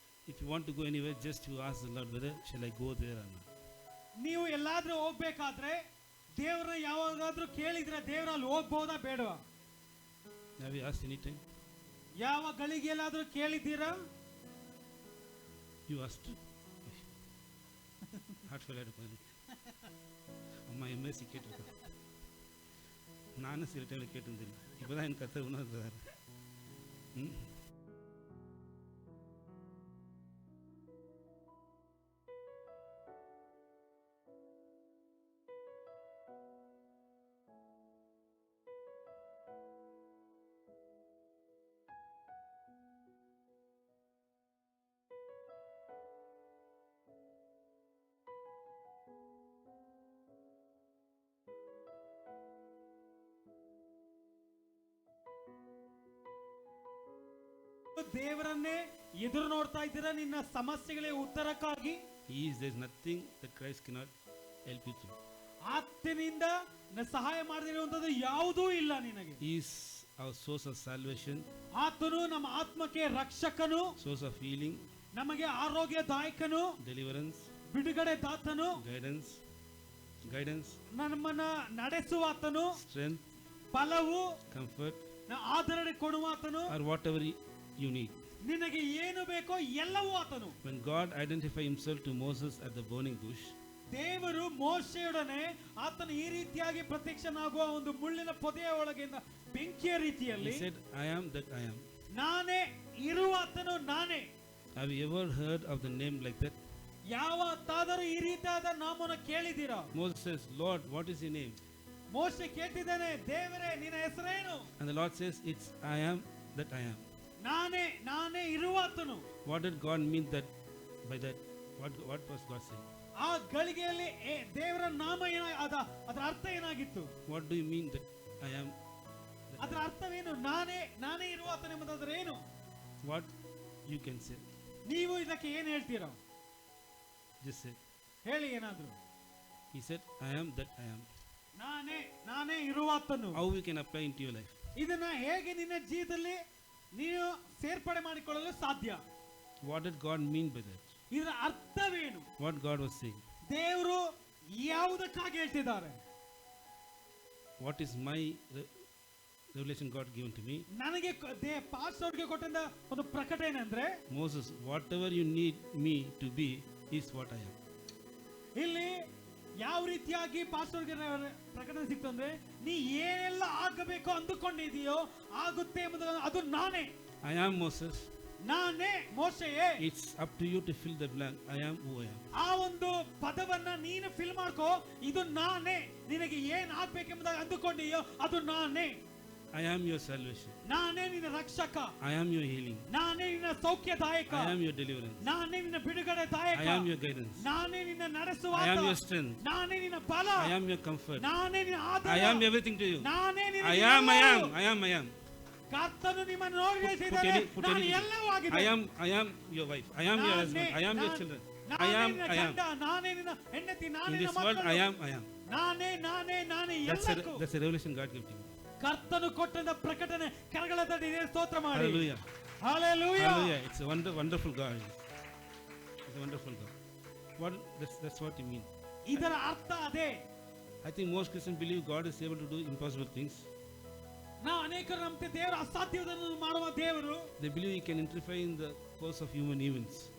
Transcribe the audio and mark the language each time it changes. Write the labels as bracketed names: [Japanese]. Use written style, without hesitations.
[English] If you want to go anywhere, just you ask the Lord whether shall I go there or not. [Kannada] ನೀವು ಎಲ್ಲಾದ್ರೂ ಹೋಗ್ಬೇಕಾದ್ರೆ ದೇವರನ್ನ ಯಾವಾಗಾದ್ರೂ ಕೇಳಿದ್ರೆ ದೇವರ ಅಲ್ಲಿ ಹೋಗ್ಬೋದಾ ಬೇಡವಾ? [English] Have you asked any time? [Kannada] ಯಾವ ಗಳಿಗೆ ಎಲ್ಲಾದ್ರೂ ಕೇಳಿದ್ದೀರಾ? [English] You asked. Heartfelt advice. ಅಮ್ಮ ಎಮ್ಮೆಸಿ ಕೇಟು ನಾನು ಸಿರಿ ಟೈಮ್ ಕೇಟಿದ್ದೀನಿ இப்போதான் எனக்கு கர்த்தர் உணர்ந்தார். [Kannada] ದೇವರನ್ನೇ ಎದುರು ನೋಡ್ತಾ ಇದ್ದೀರಾ ನಿನ್ನ ಸಮಸ್ಯೆಗಳಿಗೆ ಉತ್ತರಕ್ಕಾಗಿ? [English] There is nothing that Christ cannot help you through. [Kannada] ಆತನಿಂದ ಸಹಾಯ ಮಾಡದಿರುವಂತದ್ದು ಯಾವುದೂ ಇಲ್ಲ ನಿನಗೆ. [English] He is our source of salvation. [Kannada] ಆತನು ನಮ್ಮ ಆತ್ಮಕ್ಕೆ ರಕ್ಷಕನು, [English] source of healing, [Kannada] ನಮಗೆ ಆರೋಗ್ಯದಾಯಕನು, [English] deliverance, [Kannada] ಬಿಡುಗಡೆ ದಾತನು, [English] guidance, [Kannada] ನಮ್ಮನ್ನ ನಡೆಸುವ ಆತನು, [English] strength, [Kannada] ಫಲವು, [English] comfort, [Kannada] ಆದರಣೆ ಕೊಡುವ ಆತನು, [English] or whatever you need. [Kannada] ನಿನಗೆ ಏನು ಬೇಕೋ ಎಲ್ಲವೂ ಆತನು. [English] When God identified himself to Moses at the burning bush, [Kannada] ದೇವರು ಮೋಶೆಯೊಡನೆ ಆತನು ಈ ರೀತಿಯಾಗಿ ಪ್ರತ್ಯಕ್ಷನಾಗುವ ಒಂದು ಮುಳ್ಳಿನ ಪೊದೆಯ ಒಳಗಿಂದ ಬೆಂಕಿಯ ರೀತಿಯಲ್ಲಿ [English] he said, I am that I am. [Kannada] ನಾನೇ ಇರುವ ಆತನು ನಾನೇ. [English] Have you ever heard of the name like that? [Kannada] ಯಾವತ್ತಾದರೂ ಈ ರೀತಿಯಾದ ನಾಮವನ್ನು ಕೇಳಿದ್ದೀರಾ? [English] Moses says, Lord, what is your name? [Kannada] ಮೋಶೆ ಕೇಳ್ತಿದ್ದಾನೆ, ದೇವರೇ ನಿನ್ನ ಹೆಸರೇನು? [English] And the Lord says, it's I am that I am. [Kannada] ನಾನೇ ಇರುವ ಆತನು. [English] What did God mean that by that? What was God saying? [Kannada] ಆ ಗಳಿಗೆಯಲ್ಲಿ ದೇವರ ನಾಮ ಅದರ ಅರ್ಥ ಏನಾಗಿತ್ತು? [English] What do you mean that I am? [Kannada] ಅದರ ಅರ್ಥವೇನು? ನಾನೇ ಇರುವ ಆತನು ಎಂಬುದಾದ್ರೆ ಏನು? [English] What you can say? [Kannada] ನೀವು ಇದಕ್ಕೆ ಏನು ಹೇಳ್ತೀರಾ? [English] Just say. [Kannada] ಹೇಳಿ ಏನಾದ್ರು. [English] He said, I am that I am. [Kannada] ನಾನೇ ಇರುವ ಆತನು. [English] How we can apply into your life? [Kannada] ಇದನ್ನ ಹೇಗೆ ನಿನ್ನ ಜೀವಿತದಲ್ಲಿ ನೀನು ಸೇರ್ಪಡೆ ಮಾಡಿಕೊಳ್ಳಲು ಸಾಧ್ಯ? [English] What did God mean by that? [Kannada] ಇದರ ಅರ್ಥವೇನು? [English] What God was saying? [Kannada] ದೇವರು ಯಾವುದಕ್ಕಾಗಿ ಹೇಳ್ತಿದ್ದಾರೆ? [English] What is my revelation God given to me? [Kannada] ನನಗೆ ಪಾಸ್ಟರ್ಗೆ ಕೊಟ್ಟಂತ ಒಂದು ಪ್ರಕಟಣೆ ಅಂದ್ರೆ, [English] Moses, whatever you need me to be is what I am. [Kannada] ಇಲ್ಲಿ ಯಾವ ರೀತಿಯಾಗಿ ಪಾಸ್ಟರ್ಗೆ ಪ್ರಕಟಣೆ ಸಿಕ್ತು ಅಂದ್ರೆ, ನೀ ಏನೆಲ್ಲ ಆಗಬೇಕು ಅಂದುಕೊಂಡಿದೆಯೋ ಆಗುತ್ತೆ ಎಂಬುದು ಅದು ನಾನೇ. [English] I am Moses. [Kannada] ನಾನೇ ಮೋಶೆಯೇ. [English] It's up to you to fill the blank. I am who I am. [Kannada] ಆ ಒಂದು ಪದವನ್ನ ನೀನು ಫಿಲ್ ಮಾಡ್ಕೋ. ಇದು ನಾನೇ. ನಿನಗೆ ಏನ್ ಆಗ್ಬೇಕೆಂಬುದಾಗಿ ಅಂದುಕೊಂಡಿಯೋ ಅದು ನಾನೇ. [English] I am your salvation. [Kannada] ನಾನೇ ನಿನ್ನ ರಕ್ಷಕ. [English] I am your healing. [Kannada] ನಾನೇ ನಿನ್ನ ಸೌಖ್ಯದಾಯಕ. [English] I am your deliverance. [Kannada] ನಾನೇ ನಿನ್ನ ಬಿಡುಗಡೆದಾಯಕ. [English] I am your guidance. [Kannada] ನಾನೇ ನಿನ್ನ ನಡೆಸುವ [English] I am your strength. [Kannada] ನಾನೇ ನಿನ್ನ ಬಲ. [English] I am your comfort. [Kannada] ನಾನೇ ನಿನ್ನ ಆಧಾರ. [English] I am everything to you. [Kannada] ನಾನೇ ನಿನ್ನ [English] I am. [Kannada] ಕರ್ತನು ನಿಮ್ಮನ್ನು ನೋಡಿ ಹೇಳಿದ್ದಾರೆ, ನಾನು ಎಲ್ಲವೂ ಆಗಿದ್ದೇನೆ. [English] I am your wife. I am your husband. I am your children. I am. [Kannada] ನಾನೇ ನಿನ್ನ ಹೆಂಡತಿ, ನಾನೇ [English] In [Kannada] ನಿನ್ನ [English] this world, [Kannada] ಮಕ್ಕಳು. [English] I am. [Kannada] ನಾನೇ ಎಲ್ಲಕ್ಕೂ. [English] That's a revelation God gave to me. [Kannada] ಕರ್ತನು ಕೊಟ್ಟಂತ ಪ್ರಕಟಣೆ ಕರಗಳ ತಟ್ಟಿ ಸ್ತೋತ್ರ ಮಾಡಿ. [English] Hallelujah. Hallelujah. Hallelujah. It's a wonderful God. It's a wonderful God. That's what you mean. [Kannada] ಇದರ ಅರ್ಥ ಅದೇ. [English] I think most Christians believe God is able to do impossible things. [Kannada] ನಾವು ಅನೇಕರು ನಂಬ್ತೇವೆ ದೇವರು ಅಸಾಧ್ಯವನ್ನು ಮಾಡುವ ದೇವರು. [English] They believe He can interfere in the course of human events.